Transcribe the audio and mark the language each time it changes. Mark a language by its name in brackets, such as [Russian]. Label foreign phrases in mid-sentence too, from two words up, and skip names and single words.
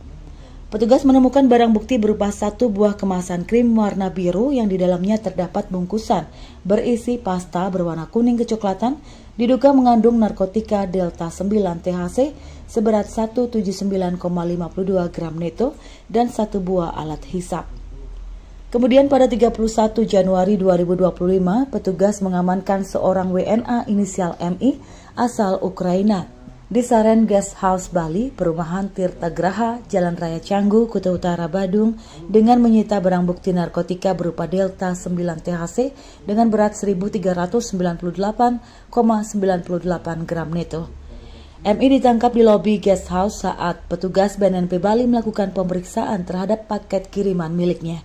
[Indonesian] Petugas menemukan barang bukti berupa 1 buah kemasan krim warna biru yang di dalamnya terdapat bungkusan berisi pasta berwarna kuning kecoklatan, diduga mengandung narkotika Delta 9 THC seberat 179,52 gram neto dan 1 buah alat hisap. Kemudian pada 31 Januari 2025, petugas mengamankan seorang WNA inisial MI asal Ukraina di Saren Guest House Bali, Perumahan Tirta Graha, Jalan Raya Canggu, Kuta Utara, Badung, dengan menyita barang bukti narkotika berupa Delta 9 THC dengan berat 1.398,98 gram neto. MI ditangkap di lobi [English] guest house [Indonesian] saat petugas BNNP Bali melakukan pemeriksaan terhadap paket kiriman miliknya.